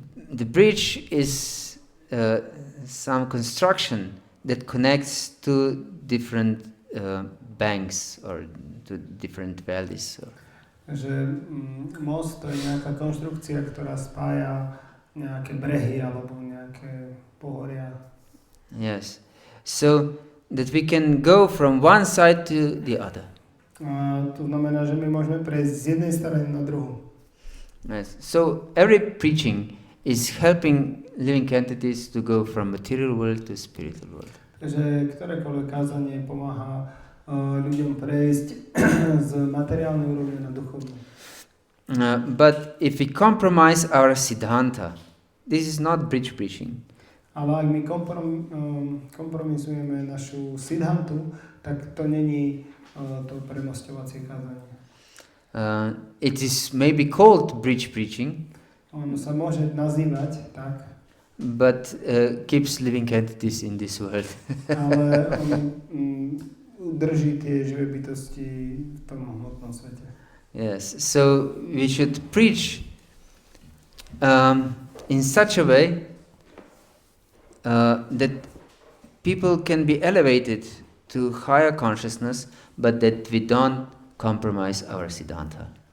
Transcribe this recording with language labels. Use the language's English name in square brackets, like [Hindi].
[English] The bridge is some construction that connects two different banks or to different valleys. [Slovak] Že most to je nejaká konštrukcia, ktorá spája nejaké brehy alebo nejaké pohoria. [English] Yes. So that we can go from one side to the other. [Slovak] To znamená, že my môžeme prejsť z jednej strany na druhú. [English] Yes. So every preaching is helping living entities to go from material world to spiritual world. [Slovak] Takže ktorékoľvek kázanie pomáha ľuďom prejsť z materiálnej úrovne na duchovnú. [English] But if we compromise our siddhanta, this is not bridge preaching. [Slovak] Ale ak my kompromisujeme našu siddhantu, tak to není to premosťovacie kázanie. [English] It is maybe called bridge preaching. [Slovak] Ono sa môže nazývať tak. [English] But keeps living entities in this world. [Slovak] Ale on drží tie živé bytosti v tom hmotnom svete. [English] Yes, so we should preach in such a way that people can be elevated to higher consciousness, but that we don't compromise our siddhanta.